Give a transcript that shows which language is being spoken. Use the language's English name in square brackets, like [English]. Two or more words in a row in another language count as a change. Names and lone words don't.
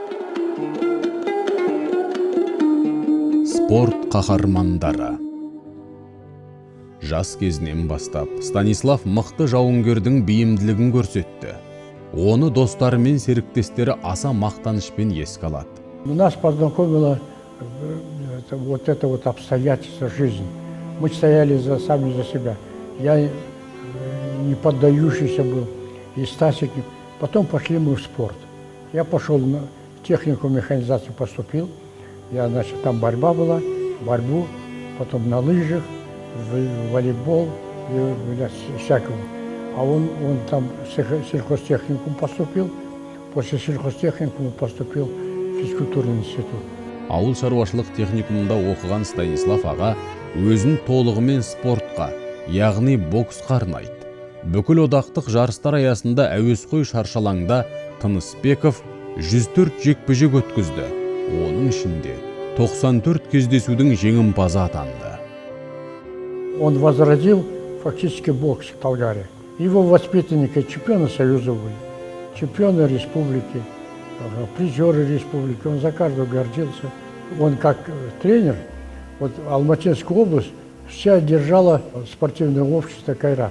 [Kazakh] Спорт қаһармандары. Жас кезінен бастап Станислав мықты жауынгердің бейімділігін көрсетті. Оны достары мен серіктестері аса мақтанышпен еске алады. [Russian] Нас познакомило вот это вот обстоятельство жизни. Мы стояли сами за себя. Я не поддающийся был. И Стасик Потом пошли мы в спорт. Я пошел на технику механизации, поступил. Я, значит, там борьба была, борьбу, потом на лыжах, в волейбол, и всякого. А он там в сельхозтехникум поступил. После сельхозтехникума поступил в физкультурный институт. [Kazakh] Ауыл шаруашылық техникумында оқыған Станислав аға өзін толығымен спортқа, яғни боксқа арнайды. Бүкіл одақтық жарыстар аясында әуесқой шаршалаңда Тынысбеков 104 жекпе-жек өткізді. Оның ішінде 94 кездесудің жеңімпазы атанды. [Russian] Он возродил фактически бокс в Талгаре. Его воспитанники чемпионы Союза были, чемпионы республики, призеры республики. Он за каждого гордился. Он как тренер, вот Алматинская область вся держала спортивное общество «Кайрат».